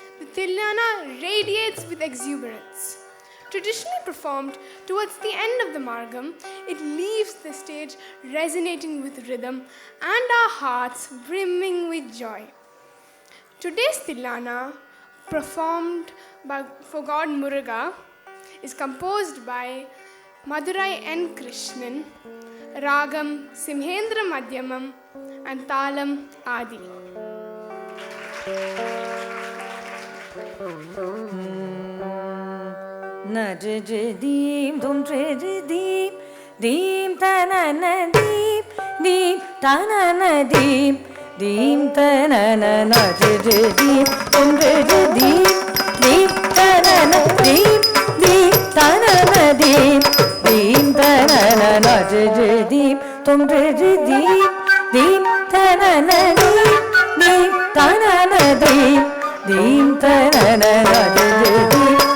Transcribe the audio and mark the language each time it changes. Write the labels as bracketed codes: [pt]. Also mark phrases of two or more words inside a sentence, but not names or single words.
[en] the Thillana radiates with exuberance. Traditionally performed towards the end of the Margam, it leaves the stage resonating with rhythm and our hearts brimming with joy. Today's Thillana, performed for God Muruga, is composed by Madurai N. Krishnan, Ragam Simhendra Madhyamam, and Talam Adi. Najidim dum tridim dim tanana dim tanana dim tanana najidim dum tridim tanana dim tanana dim tanana najidim dum tridim tanana dim tanana dim tanana najidim